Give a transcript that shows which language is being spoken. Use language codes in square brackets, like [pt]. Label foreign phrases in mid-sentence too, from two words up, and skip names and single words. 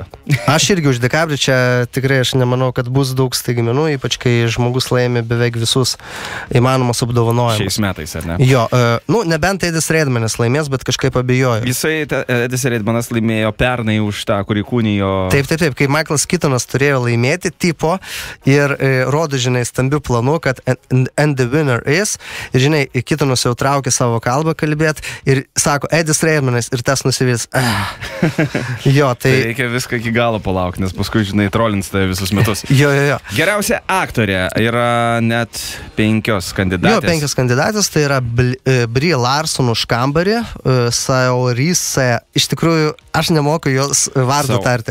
[lt] Aš irgi už DiCaprio, čia tikrai aš nemanau, kad bus daug staigmenų, ypač kai žmogus laimi beveik visus įmanomus apdovanojimus. Šiais metais, ar ne? Jo, nebent Edis Redmanas laimės, bet kažkaip abejoju. Jisai, Edis Redmanas laimėjo pernai už tą, kurį kūnijo... Taip, kai Michaelas Keatonas turėjo laimėti tipo ir rodo, žinai, stambių planų, kad [en] and the winner is, [lt] ir žinai, Keatonas jau traukė savo kalbą kalbėti ir sako, Edis Redmanas ir tas nusivils. Jo, tai reikia viską iki galo palaukti, nes paskui, žinai, trolins tai visus metus. Jo. Geriausia aktorė yra net 5 kandidatės. Jo, 5 kandidatės, tai yra Brie Larson už Kambarį, Saoirse, iš tikrųjų, aš nemoku jos vardą tarti.